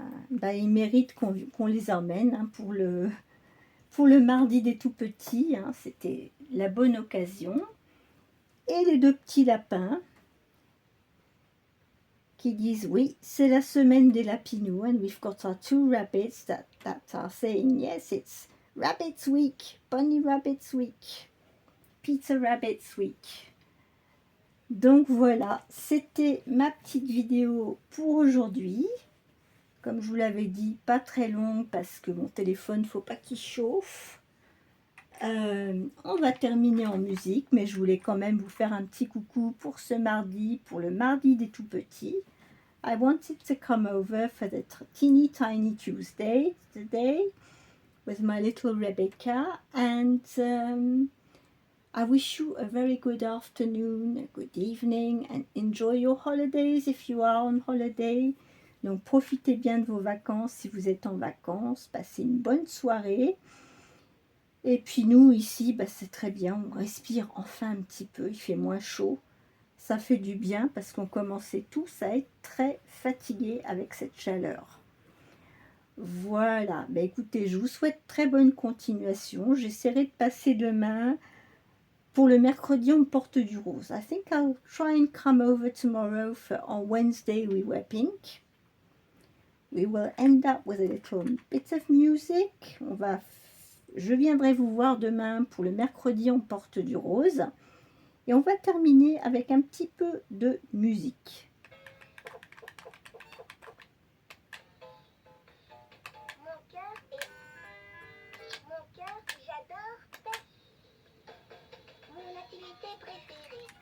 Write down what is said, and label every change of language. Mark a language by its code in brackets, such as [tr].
[fr] Ils méritent qu'on les emmène hein, pour le mardi des tout petits. Hein, c'était la bonne occasion. Et les 2 petits lapins qui disent oui, c'est la semaine des lapinous. [en] And we've got our 2 rabbits that are saying yes, it's Rabbit's Week, Bunny Rabbit's Week, Peter Rabbit's Week. [fr] Donc voilà, c'était ma petite vidéo pour aujourd'hui. Comme je vous l'avais dit, pas très longue parce que mon téléphone, faut pas qu'il chauffe. On va terminer en musique, mais je voulais quand même vous faire un petit coucou pour ce mardi, pour le mardi des tout petits. [en] I wanted to come over for the teeny tiny Tuesday today with my little Rebecca, and I wish you a very good afternoon, a good evening, and enjoy your holidays if you are on holiday. [fr] Donc profitez bien de vos vacances si vous êtes en vacances, passez une bonne soirée. Et puis nous ici, c'est très bien, on respire enfin un petit peu, il fait moins chaud. Ça fait du bien parce qu'on commençait tous à être très fatigués avec cette chaleur. Voilà, écoutez, je vous souhaite très bonne continuation. J'essaierai de passer demain. Pour le mercredi, on porte du rose. [en] I think I'll try and come over tomorrow on Wednesday we wear pink. We will end up with a little bit of music. [fr] Je viendrai vous voir demain pour le mercredi, on porte du rose. Et on va terminer avec un petit peu de musique. Mon cœur, j'adore mon activité préférée.